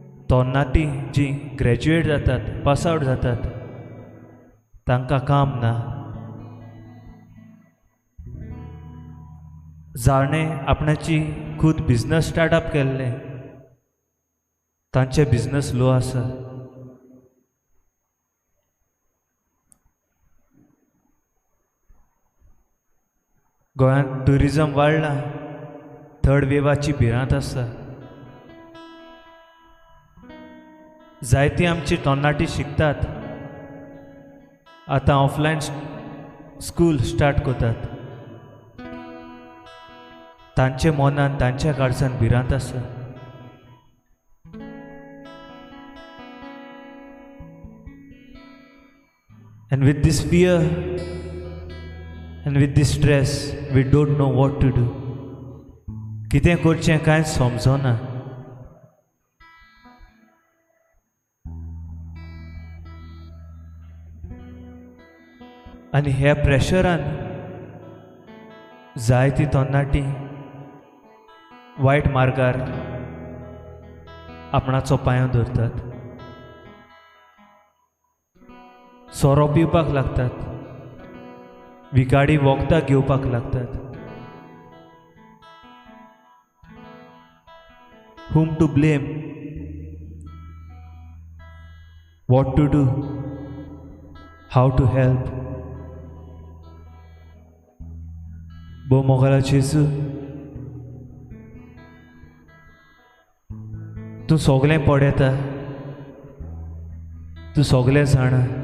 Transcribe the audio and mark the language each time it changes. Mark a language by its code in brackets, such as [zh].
[kok] तरणाटी जी ग्रॅज्युएट जातात, पास आवट जातात, तांकां काम ना. जाणें आपणाची खूद बिझनस स्टार्टअप केल्ले तांचे बिझनस लो आसा. गोंयांत ट्युरिजम वाडला, थर्ड वेवाची भिरांत आसा. जायतीं आमची तरणाटी शिकतात, आतां ऑफलायन स्कूल स्टार्ट करतात. तांचे मनान तांच्या कडच्यान भिरांत आसा. [en] And with this fear and with this stress, we don't know what to do. [kok] कितें करचें कांयच समजना. आनी ह्या प्रेशरान जायतीं तरणाटी वायट मार्गार आपणाचो पांयो दवरतात. सोरो पिवपाक लागतात, विकाडी वखदां घेवपाक लागतात. [en] whom to blame, what to do, how to help. [kok] Bom mogala Jesu, तूं सगलें पळयता, तूं सगलें जाणा.